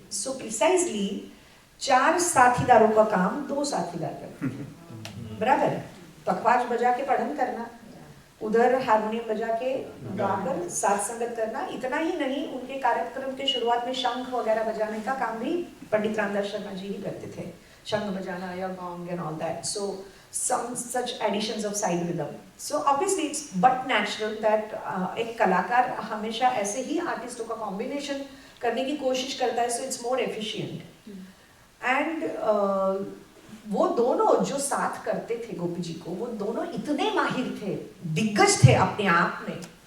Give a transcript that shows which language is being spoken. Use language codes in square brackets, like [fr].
[hi] सो precisely 4 साथीदारों का काम 2 साथीदार करते थे, बराबर। पखवाज बजा के पढ़न करना, उधर हारमोनियम बजा के गाकर साथ संगत करना, इतना ही नहीं उनके कार्यक्रम के शुरुआत में शंख वगैरह बजाने का काम भी पंडित रामदास शर्मा जी ही करते थे, शंख बजाना या [en] Gong and all that. So some such additions of side rhythm. So obviously it's but natural that [hi] एक कलाकार हमेशा ऐसे ही आर्टिस्टों का कॉम्बिनेशन करने की कोशिश करता है, [en] so it's more efficient. [hi] And वो दोनों जो साथ करते थे गोपी जी को, वो दोनों इतने माहिर थे, दिग्गज थे अपने आप में।